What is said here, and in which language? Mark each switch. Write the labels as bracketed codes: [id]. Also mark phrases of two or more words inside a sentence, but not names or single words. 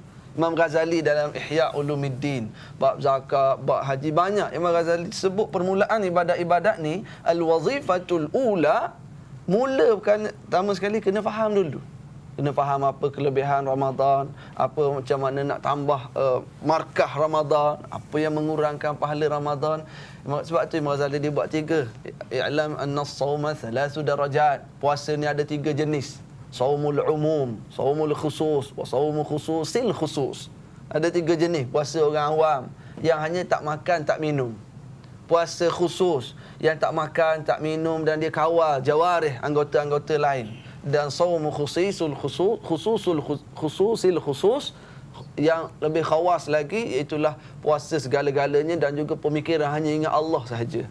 [ms] Imam Ghazali dalam Ihya Ulumuddin, bab zakat, bab haji, banyak Imam Ghazali sebut permulaan ibadat-ibadat ni, [ar] الوظيفة الأولى, [ms] mula bukan pertama sekali kena faham dulu. Kena faham apa kelebihan Ramadan, apa macam mana nak tambah markah Ramadan, apa yang mengurangkan pahala Ramadan. Sebab tu Imam Ghazali dia buat 3. [ar] اعلم أن الصوم 3 درجات. [ms] Puasa ni ada 3 jenis. [ar] صوم العموم، صوم الخصوص، وصوم خصوص الخصوص. [ms] Ada 3 jenis puasa orang awam yang hanya tak makan, tak minum. Puasa khusus yang tak makan, tak minum dan dia kawal jawarih anggota-anggota lain. Dan [ar] صوم خصوص الخصوص [ms] yang lebih khawas lagi, iaitulah puasa segala-galanya dan juga pemikiran hanya ingat Allah sahaja.